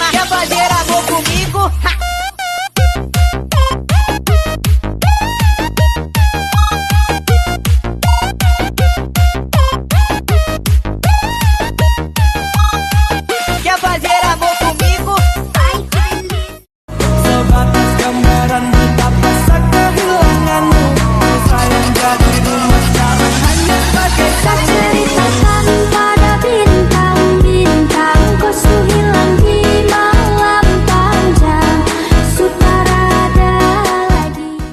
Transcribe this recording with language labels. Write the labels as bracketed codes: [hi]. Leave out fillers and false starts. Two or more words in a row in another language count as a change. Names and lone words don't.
[pt] Quer fazer amor comigo? Ha! Quer fazer amor comigo? Ai, que delícia! [id] Sebatas gambaran betapa sakit kehilanganmu. Sayang jadi rumah sekarang hanya sebagai Ceritakan pada bintang-bintang, kau hilang di malam panjang, sutarada lagi.